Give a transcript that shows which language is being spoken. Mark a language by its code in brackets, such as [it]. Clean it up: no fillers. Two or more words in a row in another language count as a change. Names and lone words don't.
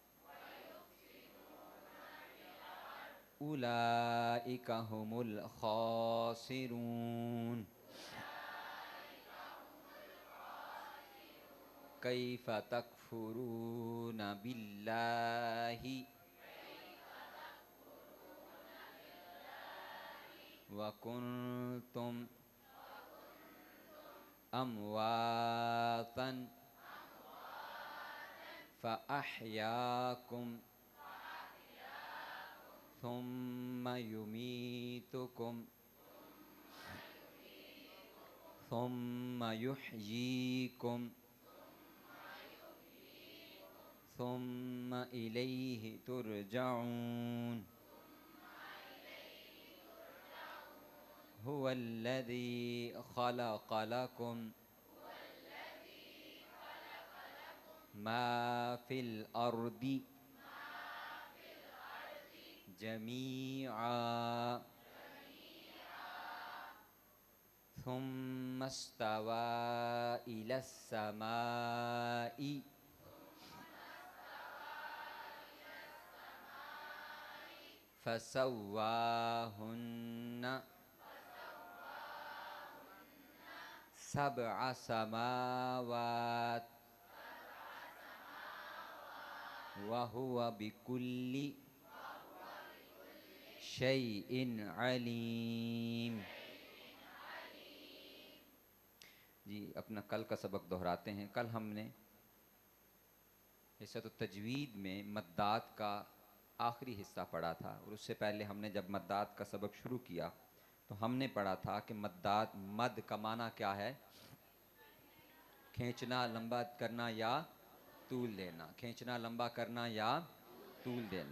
[ar] أولئك هم الخاسرون كيف تكفرون بالله وكنتم أمواتا فأحياكم ثم يميتكم ثم يحييكم ثم إليه ترجعون هو الذي خلق لكم ما في الأرض جميعا ثم استوى إلى السماء فسواهن سبع سماوات وهو بكل شيء عليم. [ur] جی اپنا کل کا سبق دہراتے ہیں. کل ہم نے حصہ تو تجوید میں مدات کا آخری حصہ پڑھا تھا اور اس سے پہلے ہم نے جب مدات کا سبق شروع کیا تو ہم نے پڑھا تھا کہ مدات مد کا معنی کیا ہے، کھینچنا لمبا کرنا یا طول دینا، کھینچنا لمبا کرنا یا طول دینا.